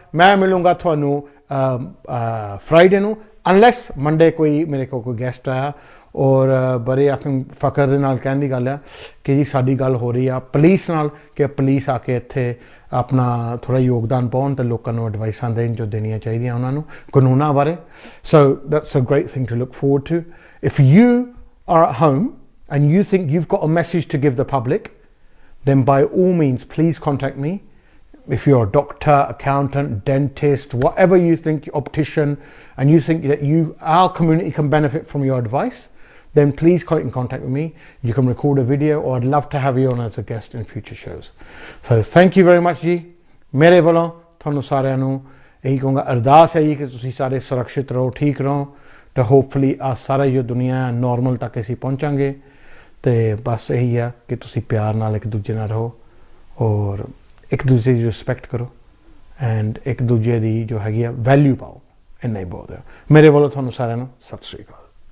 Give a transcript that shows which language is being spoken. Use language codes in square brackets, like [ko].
[pa] ਮੈਂ ਮਿਲੂੰਗਾ ਤੁਹਾਨੂੰ ਫਰਾਈਡੇ ਨੂੰ, ਅਨਲੈਸ ਮੰਡੇ ਕੋਈ ਮੇਰੇ ਕੋਲ ਕੋਈ ਗੈਸਟ ਆਇਆ। ਔਰ ਬੜੇ ਫਖਰ ਦੇ ਨਾਲ ਕਹਿਣ ਦੀ ਗੱਲ ਆ ਕਿ ਜੀ ਸਾਡੀ ਗੱਲ ਹੋ ਰਹੀ ਆ ਪੁਲਿਸ ਨਾਲ, ਕਿ ਪੁਲਿਸ ਆ ਕੇ ਇੱਥੇ ਆਪਣਾ ਥੋੜ੍ਹਾ ਯੋਗਦਾਨ ਪਾਉਣ ਅਤੇ ਲੋਕਾਂ ਨੂੰ ਐਡਵਾਈਸਾਂ ਦੇਣ ਜੋ ਦੇਣੀਆਂ ਚਾਹੀਦੀਆਂ ਉਹਨਾਂ ਨੂੰ ਕਾਨੂੰਨਾਂ ਬਾਰੇ। [en] So that's a great thing to look forward to. If you are at home and you think you've got a message to give the public, then by all means please contact me. If you're a doctor, accountant, dentist, whatever you think, optician, and you think that our community can benefit from your advice, then please get in contact with me. You can record a video, or I'd love to have you on as a guest in future shows. So thank you very much ji. [pa] ਮੇਰੇ ਵੱਲੋਂ ਤੁਹਾਨੂੰ ਸਾਰਿਆਂ ਨੂੰ ਇਹੀ ਕਹੂੰਗਾ, ਅਰਦਾਸ ਹੈ ਜੀ ਕਿ ਤੁਸੀਂ ਸਾਰੇ ਸੁਰੱਖਿਅਤ ਰਹੋ, ਠੀਕ ਰਹੋ, ਤੇ ਹੋਪਫੁਲੀ ਆ ਸਾਰਾ ਜੋ ਦੁਨੀਆ ਨੋਰਮਲ ਤੱਕ ਅਸੀਂ ਪਹੁੰਚਾਂਗੇ। ਤੇ ਬਸ ਇਹੀ ਆ ਕਿ ਤੁਸੀਂ ਪਿਆਰ ਨਾਲ ਇੱਕ ਦੂਜੇ ਨਾਲ ਰਹੋ, ਔਰ ਇੱਕ ਦੂਜੇ ਦੀ ਰਿਸਪੈਕਟ ਕਰੋ, ਐਂਡ ਇੱਕ ਦੂਜੇ ਦੀ ਜੋ ਹੈਗੀ ਆ ਵੈਲਿਊ ਪਾਓ। ਇੰਨਾ ਹੀ ਬਹੁਤ ਹੈ। ਮੇਰੇ ਵੱਲੋਂ ਤੁਹਾਨੂੰ ਸਾਰਿਆਂ ਨੂੰ ਸਤਿ ਸ਼੍ਰੀ ਅਕਾਲ।